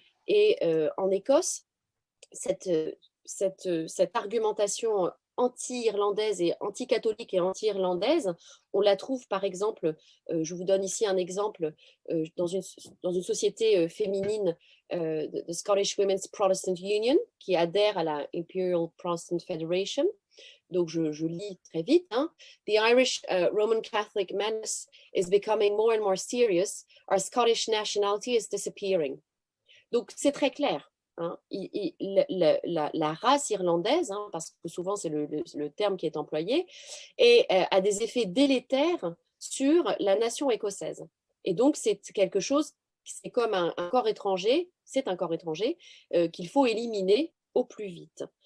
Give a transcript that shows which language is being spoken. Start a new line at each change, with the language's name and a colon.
French: Et en Écosse, cette argumentation anti-irlandaise et anti-catholique et anti-irlandaise, on la trouve par exemple, je vous donne ici un exemple, dans une société féminine, the Scottish Women's Protestant Union, qui adhère à la Imperial Protestant Federation. Donc, je lis très vite. Hein.
English: The Irish Roman Catholic menace is becoming more and more serious. Our Scottish nationality is disappearing.
French: Donc, c'est très clair. Hein. La race irlandaise, hein, parce que souvent c'est le terme qui est employé, a des effets délétères sur la nation écossaise. Et donc, c'est quelque chose, c'est comme un corps étranger, c'est un corps étranger qu'il faut éliminer au plus vite.